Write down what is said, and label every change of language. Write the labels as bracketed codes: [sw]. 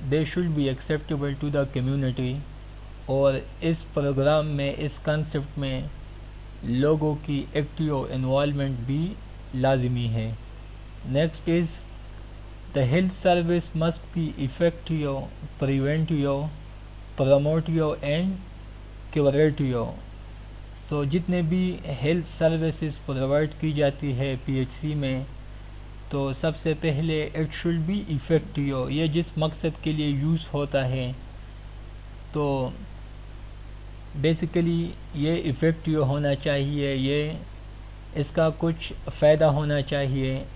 [en] They should be acceptable to the community. [ur] اور اس programme میں، اس concept میں لوگوں کی ایکٹیو انوالومنٹ بھی لازمی ہے. [en] Next is the health service must be effective, preventive, promotive and curative. [ur] سو جتنے بھی ہیلتھ سروسز پرووائڈ کی جاتی ہے پی ایچ سی میں، تو سب سے پہلے [en] It should be effective. [ur] یہ جس مقصد کے لیے یوز ہوتا ہے تو بیسیکلی یہ افیکٹیو ہونا چاہیے، یہ اس کا کچھ فائدہ ہونا چاہیے.